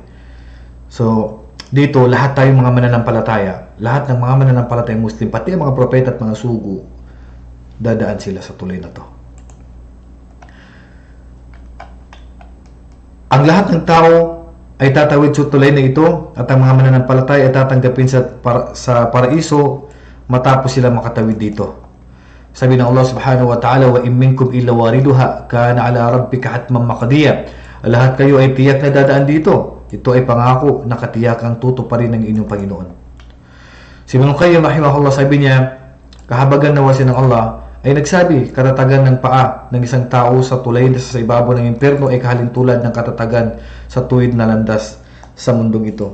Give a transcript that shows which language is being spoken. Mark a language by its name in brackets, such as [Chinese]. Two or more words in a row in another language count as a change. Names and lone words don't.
[Filipino] So dito lahat tayo mga mananampalataya, lahat ng mga mananampalatayang Muslim, pati ang mga propeta at mga sugo, dadaan sila sa tulay na to. Ang lahat ng tao ay tatawid sa tulay na ito at ang mga mananampalataya ay tatanggapin sa paraiso matapos sila makatawid dito. Sabi ng [Arabic] الله سبحانه وتعالى وإن منكم إلا واردها كان على ربك حتما مقضيا. [Filipino] Lahat kayo ay tiyak na dadaan dito. Ito ay pangako na katiyakang tutuparin ng inyong Panginoon. Si Ibn Qayyim rahimahullah, sabi niya, kahabagan na wasi ng Allah ay nagsabi, katatagan ng paa ng isang tao sa tulay na sa ibabaw ng impyerno ay kahalintulad ng katatagan sa tuwid na landas sa mundong ito.